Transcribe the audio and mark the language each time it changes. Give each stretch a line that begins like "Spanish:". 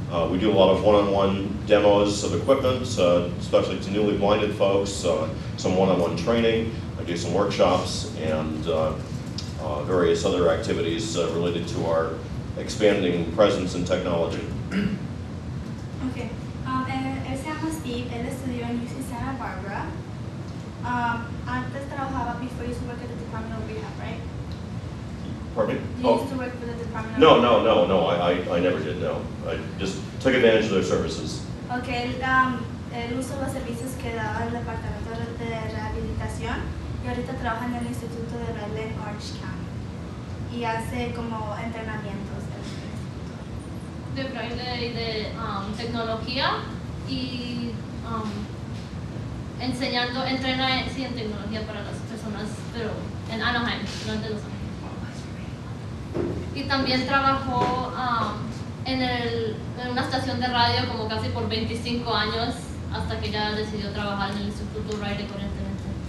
English: We do a lot of one-on-one demos of equipment, especially to newly blinded folks, some one-on-one training. I do some workshops and various other activities related to our expanding presence in technology. Okay.
Spanish: Él se llama Steve, él estudió en UC Santa Barbara. Antes trabajaba
English: before you used to work at the Department of Rehab, right? Pardon me? You used to work for the Department of No, Rehab? I never did, no. I just took advantage of their services.
Spanish: Okay, él usó los servicios que daba el Departamento de Rehabilitación y ahorita trabaja en el Instituto de Braille en Orange County y hace como entrenamientos De braille y de tecnología y entrena en tecnología para las personas, pero en Anaheim, no en Los Ángeles. Y también trabajó en una estación de radio como casi por 25 años hasta que ya decidió trabajar en el Instituto Braille corrientemente.